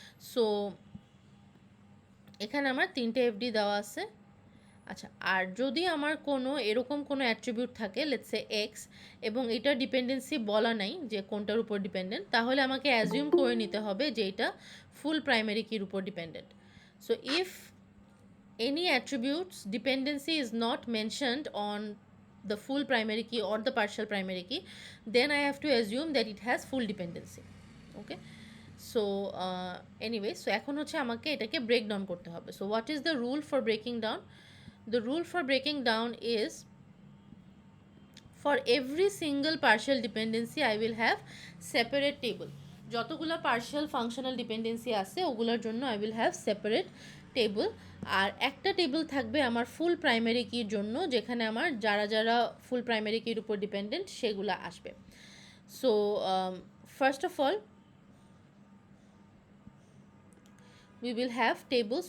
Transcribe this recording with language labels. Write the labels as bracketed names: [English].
[Bangla] So এখানে আমার তিনটে FD দেওয়া আছে। আচ্ছা, আর যদি আমার কোনো এরকম কোনো অ্যাট্রিবিউট থাকে, লেটস সে এক্স, এবং এটার ডিপেন্ডেন্সি বলা নাই যে কোনটার উপর ডিপেন্ডেন্ট, তাহলে আমাকে অ্যাজিউম করে নিতে হবে যে এটা ফুল প্রাইমারি কির উপর dependent. [English] So if any attributes dependency is not mentioned on the full primary key or the partial primary key, then I have to assume that it has full dependency. Okay, so anyway, so [Bangla] এখন হচ্ছে আমাকে এটাকে break down করতে হবে। [English] So what is the rule for breaking down? The rule for breaking down is, for every single partial dependency I will have separate table. [Bangla] যতগুলো partial functional dependency আছে ওগুলোর জন্য [English] I will have separate table, [Bangla] আর একটা table থাকবে আমার ফুল primary কির জন্য, যেখানে আমার যারা যারা ফুল প্রাইমারি কির উপর ডিপেন্ডেন্ট সেগুলো আসবে। [English] So first of all we will have table.